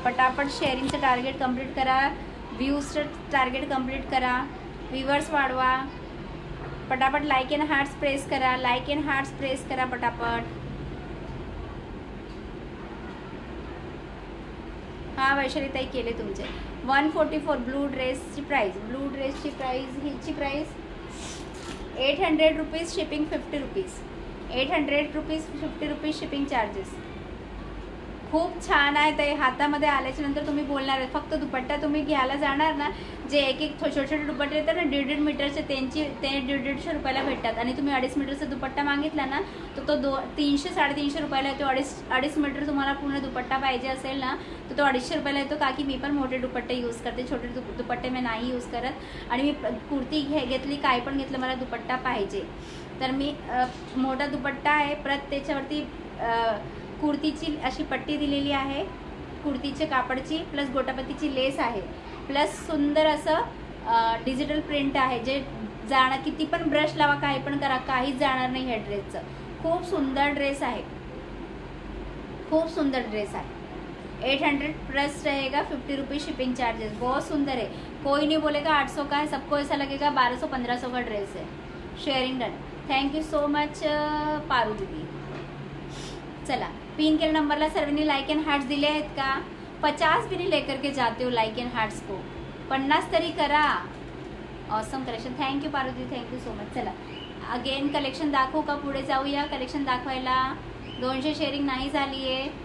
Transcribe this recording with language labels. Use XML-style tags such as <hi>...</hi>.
<mr>पटापट शेअरिंगचं target complete करा, व्ह्यूजचं target complete करा, व्ह्यूअर्स वाढवा. पटापट लाईक अँड हार्ट्स प्रेस करा, लाईक अँड हार्ट्स प्रेस करा पटापट. हां वैशालीताई केले तुमचे. 144 ब्लू ड्रेसची प्राईस, ब्लू ड्रेसची प्राईस, हिची price 800 rupees, shipping 50 rupees. 800 rupees, 50 rupees shipping charges. खूप छान आहे ताई. हातामध्ये आल्याच्या नंतर तुम्ही बोलणार आहे. फक्त दुपट्टा तुम्ही घ्यायला जाणार ना, जे एक छोटे छोटे दुपट्टे येतात ना 1.5 मीटरचे, ते 150 रुपयाला भेटतात. आणि तुम्ही 2.5 मीटरचा दुपट्टा मागितला ना तर तो 300-350 रुपयाला येतो. 2.5 मीटर तुम्हाला पूर्ण दुपट्टा पाहिजे असेल ना तर तो 250 रुपयाला येतो. का की मी पण मोठे दुपट्टे यूज करते, छोटे दुपट्टे मी नाही यूज करत. आणि मी कुर्ती घेतली, काय पण घेतलं, मला दुपट्टा पाहिजे तर मी मोठा दुपट्टा आहे. त्याच्यावरती कुर्तीची अशी पट्टी दिलेली आहे, कुर्तीच्या कापडची, प्लस गोटापत्तीची लेस आहे, प्लस सुंदर असं डिजिटल प्रिंट आहे. जे किती पण ब्रश लावा, काही पण करा, काहीच जाणार नाही ह्या ड्रेसचं. खूप सुंदर ड्रेस आहे, खूप सुंदर ड्रेस आहे.</mr> <hi>800 प्लस रहेगा, 50 रुपीज़ शिपिंग चार्जेस. बहुत सुंदर है, कोई नहीं बोलेगा 800 का है, सबको ऐसा लगेगा 1200-1500 का ड्रेस है.</hi> <en>Sharing done. Thank you so much Paru didi.</en> <mr>चला, पिन के नंबरला सर्वांनी लाईक अँड हार्ट्स दिले आहेत का?</mr> <hi>50 भी नहीं लेकर के जाते हो लाईक अँड हार्ट्स को,</hi> <mr>50 तरी करा. Awesome collection. Thank you Parvati, thank you so much. चला अगेन कलेक्शन दाखवू का? पुढे जाऊया कलेक्शन दाखवायला. 200 शेअरिंग नाही झाली आहे.</mr>